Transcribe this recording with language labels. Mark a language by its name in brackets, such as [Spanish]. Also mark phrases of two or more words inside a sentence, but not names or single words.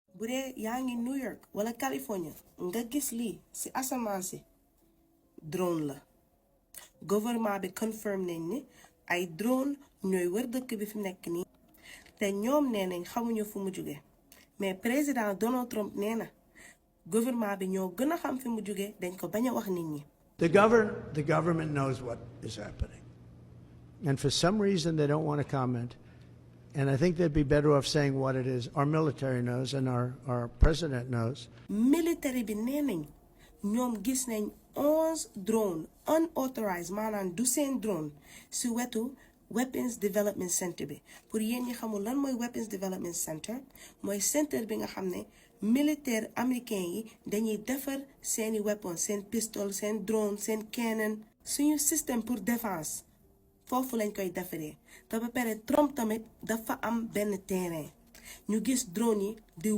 [Wolof] bu dee yaa ngi New York wala California nga gis lii ci asamaan si drone la gouvernement bi confirm nañ ni ay drone ñooy wër dëkk bi fi nekk nii te ñoom nee nañ xamuñu fu mu jóge mais président Donald Trump nee na gouvernement bi ñoo gën a xam fi mu jóge dañ ko bañ a wax nit ñi. [English] The government knows what is happening, and for some reason they don't want to comment. And I think they'd be better off saying what it is. Our military knows, and our president knows. [Wolof] Military bi nee nañ ñoom gis nañ 11 drone unauthorized maanaam du seen drone si wetu Weapons Development Center bi pour yéen ñi xamul lan mooy Weapons Development Center mooy center bi nga xam ne militaire américain yi dañuy defar seeni weapons seen pistol seen drone seen cannon suñu [French] système pour défense [Wolof] foofu lañ koy defaree te ba pare Trump tamit dafa am benn terrain ñu gis drone yi di